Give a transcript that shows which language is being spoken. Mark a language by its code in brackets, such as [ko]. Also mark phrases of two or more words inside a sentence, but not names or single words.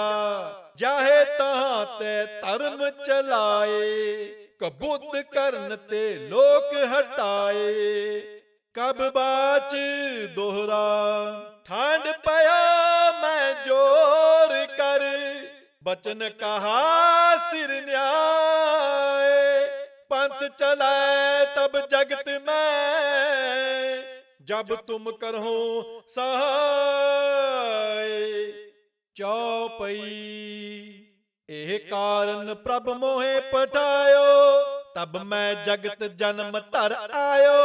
[pa] ਜਾਹੇ ਤਹਾਂ ਤੇ ਧਰਮ ਚਲਾਏ, ਕਬੁੱਧ ਕਰਨ ਤੇ ਲੋਕ ਹਟਾਏ। ਕਬ ਬਾਚ ਦੋਹਰਾ ਠੰਡ ਪਿਆ ਮੈਂ ਜੋਰ ਕਰ, ਬਚਨ ਕਹਾ ਸਿਰ ਨਿਆਏ। [hi] पंथ चलाए तब जगत में, जब तुम करो सहाय। चौपई एह कारण प्रभ मोहे पठायो, तब मैं जगत जन्म धर आयो।